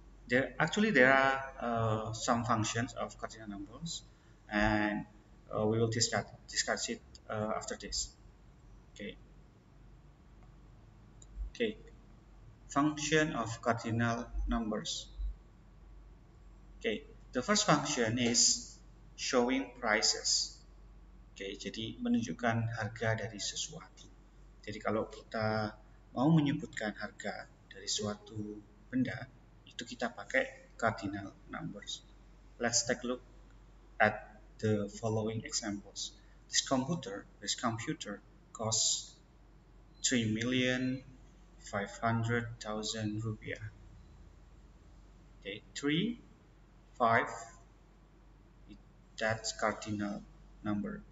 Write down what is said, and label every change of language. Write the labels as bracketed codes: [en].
[en] There are some functions of cardinal numbers, and we will discuss it after this. Okay. Okay. Function of cardinal numbers. Okay. The first function is showing prices. Okay. [id] Jadi menunjukkan harga dari sesuatu. Jadi kalau kita mau menyebutkan harga dari suatu benda, itu kita pakai cardinal numbers. [en] Let's take a look at the following examples. This computer costs 3,500,000 rupiah. Okay, 3, 5, that's cardinal number.